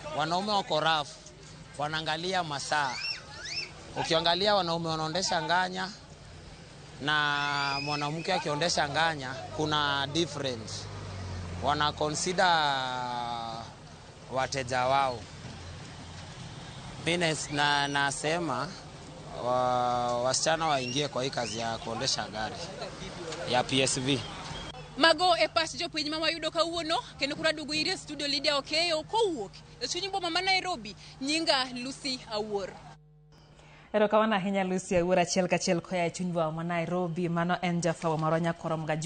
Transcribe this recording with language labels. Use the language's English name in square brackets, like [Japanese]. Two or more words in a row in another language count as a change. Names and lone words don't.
[Swahili] Wanaume wako rafu, wanaangalia masaa. Ukiangalia wanaume wanaondesha nganya na mwanamke akiondesha nganya kuna difference. Wana consider wateja wao. Mimi nasema wasichana waingie kwa hii kazi ya kuondesha gari ya PSV. [Luo (Kenya and Tanzania)] Mago e pach jopiny ma wayudo kawuono kendo kura dugu ire studio Lydia Okeyo kowuok e chuny boma ma Nairobi. Nyinga Lucy Awuor. Erokamano ahinya Lucy Awuor, achiel kachiel koya e chuny boma ma Nairobi. Mano en Jafwa Marwa Nyakorom